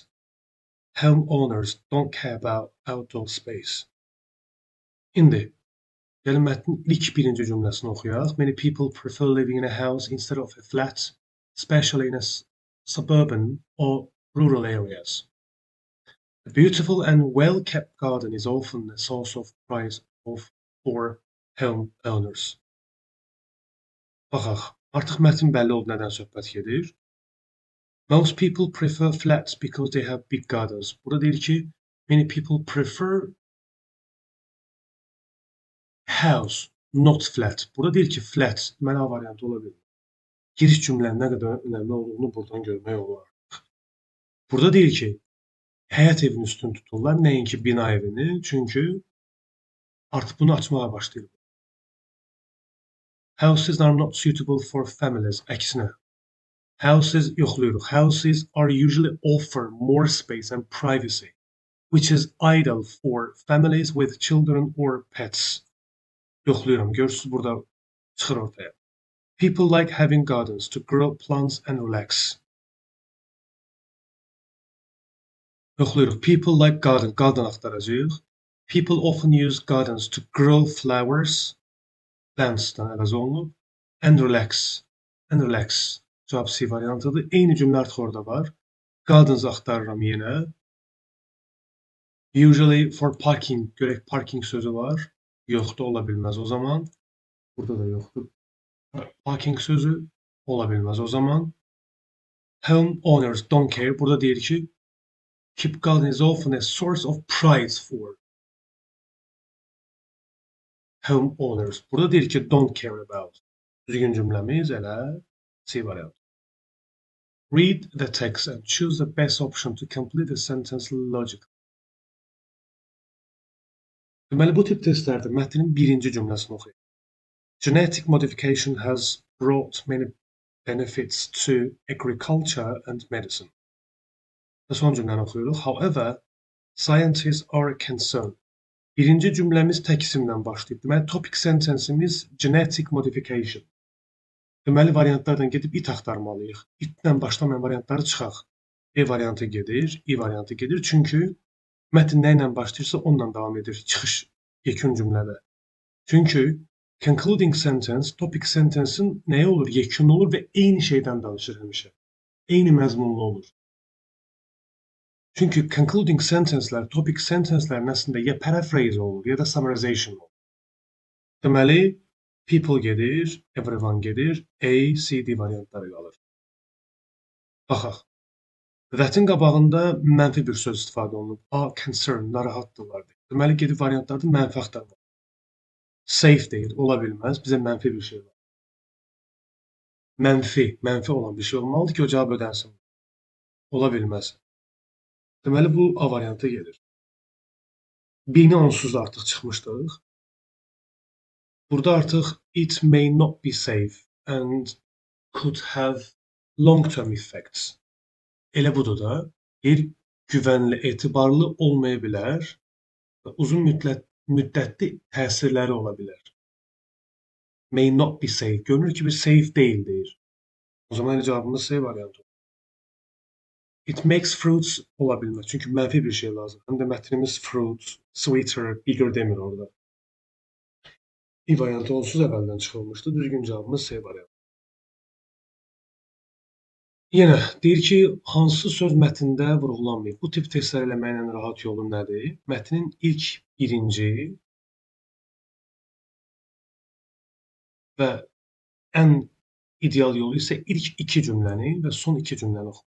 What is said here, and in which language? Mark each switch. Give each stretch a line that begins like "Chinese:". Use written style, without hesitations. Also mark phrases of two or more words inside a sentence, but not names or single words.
English: Homeowners don't care about outdoor space.
Azerbaijani: İndi gəlin mətnin ilk birinci cümləsini oxuyaq.
English: Many people prefer living in a house instead of a flat, especially in a suburban or rural areas. A beautiful and well-kept garden is often a source of pride for homeowners.
Azerbaijani: Baxaq, artıq mətn bəlli oldu nədən söhbət gedir.
English: Most people prefer flats because they have big gardens.
Azerbaijani: Burada deyir ki,
English: many people prefer house, not flat.
Azerbaijani: Burada deyir ki, flat. Deməli, A variantı ola bilir. Giriş cümlənin nə qədər önəmli olduğunu buradan görmək olar. Burada deyir ki, həyət evini üstün tuturlar, nəinki bina evini. Çünki artıq bunu açmağa başlayır.
English: Houses are not suitable for families.
Azerbaijani: Əksinə. Houses yoxlayırıq.
English: Houses are usually offer more space and privacy. which is ideal for families with children or pets.
Azerbaijani: Yoxlayıram. Görürsüz burada çıxır ortaya.
English: People like having gardens to grow plants and relax.
Azerbaijani: Yoxlayırıq.
English: People like garden axtaracağıq. People often use gardens to grow flowers,
Azerbaijani: plants-dan əvəz olunub,
English: and relax. And relax.
Azerbaijani: Cavab C variantıdır. Eyni cümlə artıq orada var. Gardens axtarıram yenə.
English: Usually for parking.
Azerbaijani: Görək parking sözü var. Yoxdur, ola bilməz o zaman. Burada da yoxdur. Parking sözü ola bilməz o zaman.
English: Home owners don't care.
Azerbaijani: Burada deyir ki,
English: keep garden is often a source of pride for home owners.
Azerbaijani: Burada deyir ki,
English: don't care about.
Azerbaijani: Düzgün cümləmiz elə C variantı.
English: Read the text and choose the best option to complete the sentence logically.
Azerbaijani: Deməli, bu tip testlərdə mətnin birinci cümləsini oxuyaq.
English: Genetic modification has brought many benefits to agriculture and medicine.
Azerbaijani: Və son cümləni oxuyuruq.
English: However, scientists are concerned.
Azerbaijani: Birinci cümləmiz tək isimlə başlayıb. Deməli,
English: topic sentenceimiz genetic modification.
Azerbaijani: Deməli, variantlardan gedib it axtarmalıyıq. İtlə başlamayan variantları çıxaq. E variantı gedir, I variantı gedir. Çünki mətn nə ilə başlayırsa onunla davam edir. Çıxış yekun cümlədə. Çünki
English: concluding sentence, topic sentence'in
Azerbaijani: nəyə olur? Yekun olur və eyni şeydən danışır həmişə. Eyni məzmunlu olur. Çünki
English: concluding sentence'lər, topic sentence'lərin
Azerbaijani: əslində ya paraphrase olur, ya da summarization olur. Deməli, people gedir, everyone gedir, A, C, D variantları qalır. Baxaq. That-in qabağında mənfi bir söz istifadə olunub. A, concern, narahatdırlar. Deməli, gedib variantlarda mənfi axtarmaq. Safe deyil, ola bilməz. Bizə mənfi bir şey var. Mənfi olan bir şey olmalıdır ki, o cavab ödənsin. Ola bilməz. Deməli, bu A variantı gedir. B-ni onsuz artıq çıxmışdıq. Burada artıq
English: it may not be safe and could have long-term effects.
Azerbaijani: Elə budur da, güvənli, etibarlı olmaya bilər və uzun müddətli təsirləri ola bilər.
English: May not be safe.
Azerbaijani: Görünür ki, bir safe deyil deyir. O zaman cavabımız C variantı.
English: It makes fruits
Azerbaijani: ola bilməz. Çünki mənfi bir şey lazım. Həm də mətnimiz
English: fruit, sweeter, bigger
Azerbaijani: demir orada. I variantı onsuz əvvəldən çıxılmışdı. Düzgün cavabımız C variantı. Yenə deyir ki, hansı söz mətndə vurğulanmayıb? Bu tip testlər eləməklə rahat yolu nədir? Mətnin ilk birinci və ən ideal yolu isə ilk iki cümləni və son iki cümləni oxumaq.